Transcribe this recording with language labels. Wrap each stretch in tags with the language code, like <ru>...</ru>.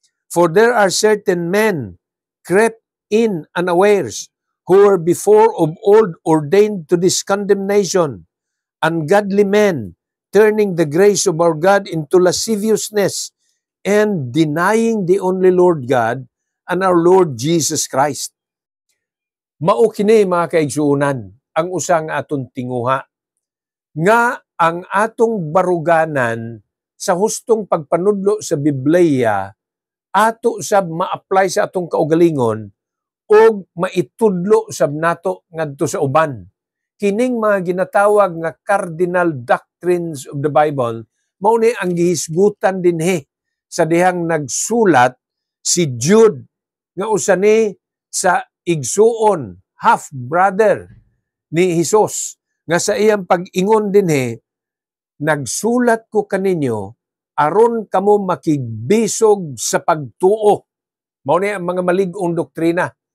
<en>For there are certain men crept in unawares, who were before of old ordained to this condemnation, ungodly men, turning the grace of our God into lasciviousness, and denying the only Lord God and our Lord Jesus Christ.</en> <ceb>Mao kini mga kaigsuonan, ang usa nga aton tinguha, nga ang atong baruganan sa hustong pagpanudlo sa Biblia, ato sab ma-apply sa atong kaugalingon o maitudlo sab nato ngadto sa uban. Kining mga ginatawag nga</ceb> <en>cardinal doctrines of the Bible,</en> <ceb>mao ni ang gihisgutan dinhi sa dihang nagsulat si Jude, nga usa ni sa igsuon,</ceb> <en>half brother</en> <ceb>ni Hesus, nga sa iyang pag-ingon dinhi, nagsulat ko kaninyo aron kamo makigbisog sa pagtuo. Mao ni ang mga malig-ong doktrina.</ceb>